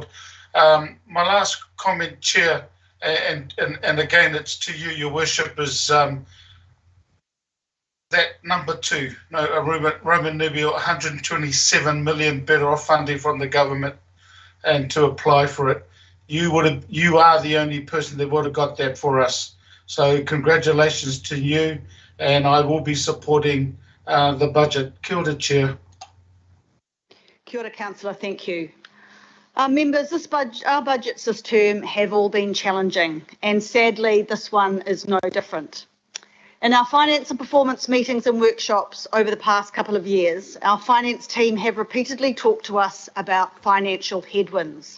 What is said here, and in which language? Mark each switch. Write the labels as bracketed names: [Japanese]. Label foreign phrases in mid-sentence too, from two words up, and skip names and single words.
[English] My last comment, Chair, and again it's to you, Your Worship, is that number 2, Roman numeral 127 million better off funding from the government, and to apply for it. You are the only person that would have got that for us. So congratulations to you, and I will be supporting the budget. [Māori] Kia ora, Chair. Kia ora, [English] Councillor, thank you. Members, our budgets this term have all been challenging, and sadly this one is no different. In our finance and performance meetings and workshops over the past couple of years, our finance team have repeatedly talked to us about financial headwinds.